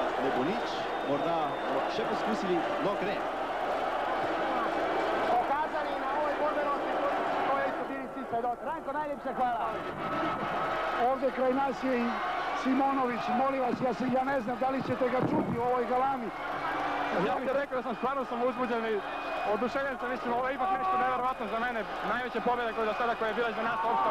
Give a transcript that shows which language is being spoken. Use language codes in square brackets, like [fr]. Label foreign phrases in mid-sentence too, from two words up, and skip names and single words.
[sl] bo nič, morda še poskusili, no gre. [sr] Pokazali na ovoj borbenosti, to je isto bili svi svedoci. Ranko, najljepša hvala. Ovdje kraj nas je i Simonović, molim vas, ja ne znam da li ćete ga čuti u ovoj galami. Ja bih rekao da sam stvarno uzbuđen i oduševljen sam, mislim, ovo je ipak nešto nevjerovatno za mene, najveća pobjeda koja je do sada koja je bila iza nas uopšte.